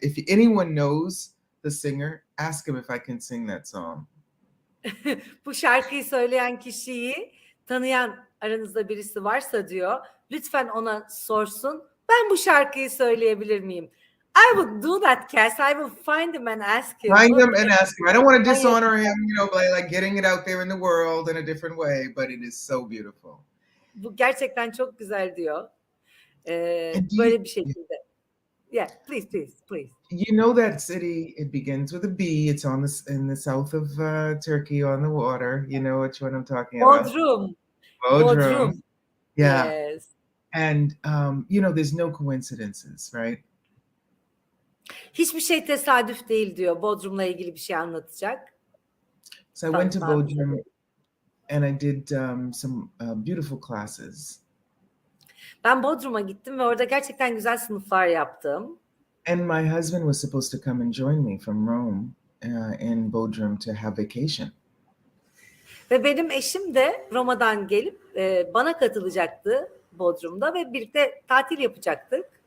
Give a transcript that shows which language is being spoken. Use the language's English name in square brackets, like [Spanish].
[English] If anyone knows the singer, ask him if I can sing that song. [Turkish] Bu şarkıyı söyleyen kişiyi tanıyan aranızda birisi varsa diyor, lütfen ona sorsun. Ben bu şarkıyı söyleyebilir miyim? [English] I would do that, Kass. I will find him and ask him. Find him and ask him. I don't want to dishonor him, you know, by like getting it out there in the world in a different way, but it is so beautiful. [Turkish] Bu gerçekten çok güzel diyor. Böyle bir şekilde. [English] Yeah, please. You know that city, it begins with a B. It's in the south of Turkey on the water. You know which one I'm talking about? Bodrum. Yeah. Yes. And, you know, there's no coincidences, right? [Turkish] Hiçbir şey tesadüf değil diyor. Bodrum'la ilgili bir şey anlatacak. [English] So I went to Bodrum and I did some beautiful classes. [Turkish] Ben Bodrum'a gittim ve orada gerçekten güzel sınıflar yaptım. [English] And my husband was supposed to come and join me from Rome in Bodrum to have vacation. [Turkish] Ve benim eşim de Roma'dan gelip bana katılacaktı Bodrum'da ve birlikte tatil yapacaktık.